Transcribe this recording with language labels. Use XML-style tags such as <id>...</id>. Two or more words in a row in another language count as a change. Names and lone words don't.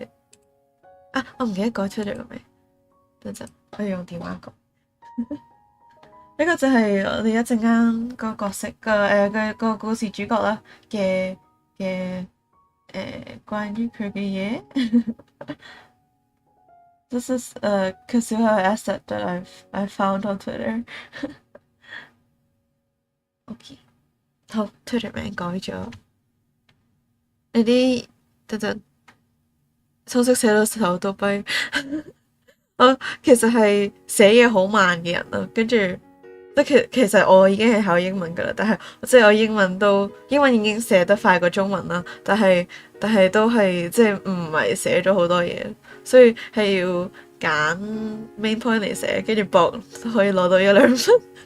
<yue>我唔記得改出咗個名，等陣我要用電話講。呢個就係我哋一陣間個角色個故事主角啦嘅關於佢嘅嘢。</yue> <en>This is a Kazuha asset that I found on Twitter.</en> <yue>OK， 好 ，Twitter 名改咗。呢啲等陣，程式寫到手都跛。我其實係寫嘢好慢嘅人啦，跟住其實我已經係考英文噶啦，但係即係我英文已經寫得快過中文啦，但係都係即係唔係寫咗好多嘢，所以係要揀</yue> <en>main point</en> <yue>嚟寫，跟住博可以攞到1-2分。</yue>